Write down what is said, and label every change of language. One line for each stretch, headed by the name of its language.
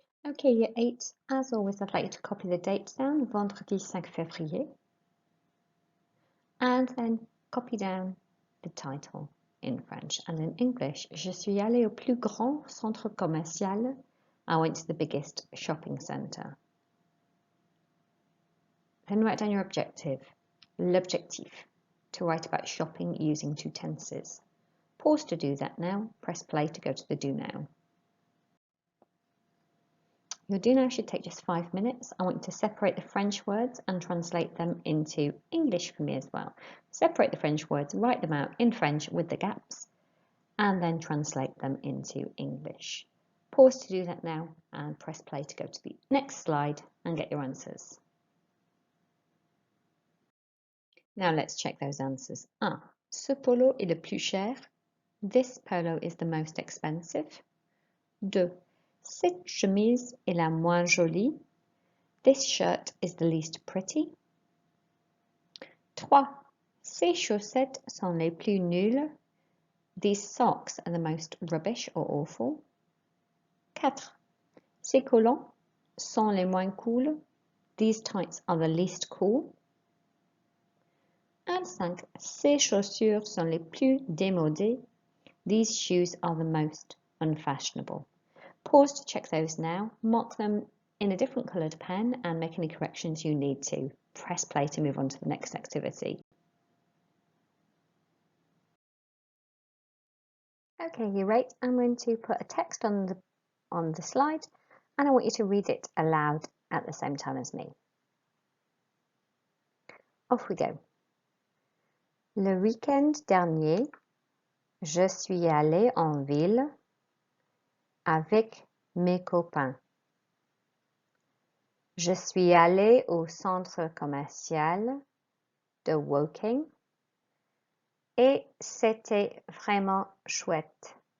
English: Okay, year 8, as always, I'd like you to copy the dates down,
French: vendredi 5 février,
English: and then copy down the title in French and in English.
French: Je suis allée au plus grand centre commercial.
English: I went to the biggest shopping centre. Then write down your objective, l'objectif, to write about shopping using two tenses. Pause to do that now, press play to go to the do now. Your do now should take just 5 minutes. I want you to separate the French words and translate them into English for me as well. Separate the French words, write them out in French with the gaps, and then translate them into English. Pause to do that now and press play to go to the next slide and get your answers. Now let's check those answers. 1.
French: Ce polo est le plus cher.
English: This polo is the most expensive. 2.
French: Cette chemise est la moins jolie.
English: This shirt is the least pretty. 3.
French: Ces chaussettes sont les plus nulles.
English: These socks are the most rubbish or awful. 4.
French: Ces collants sont les moins cool.
English: These tights are the least cool. And 5.
French: Ces chaussures sont les plus démodées.
English: These shoes are the most unfashionable. Pause to check those now. Mark them in a different coloured pen and make any corrections you need to. Press play to move on to the next activity. Okay, you're right. I'm going to put a text on the slide and I want you to read it aloud at the same time as me. Off we go.
French: Le week-end dernier, je suis allée en ville avec mes copains. Je suis allée au centre commercial de Woking et c'était vraiment chouette.